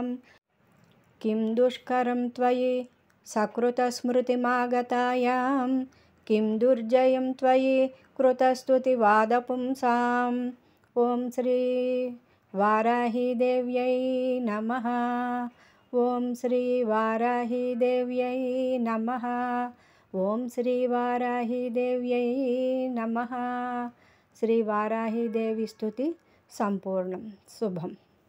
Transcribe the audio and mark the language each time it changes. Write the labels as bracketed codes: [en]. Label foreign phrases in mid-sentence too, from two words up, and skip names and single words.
[sa] किं दुष्करं त्वयि सकृतस्मृतिमागतायां. किं दुर्जयं त्वयि कृतस्तुतिवादपुंसाम्. ॐ श्री वाराहीदेव्यै नमः. ఓం శ్రీ వారాహీదేవ్యై నమః. ఓం శ్రీ వారాహీదేవ్యై నమః. శ్రీ వారాహీదేవి స్తుతి సంపూర్ణం. శుభం.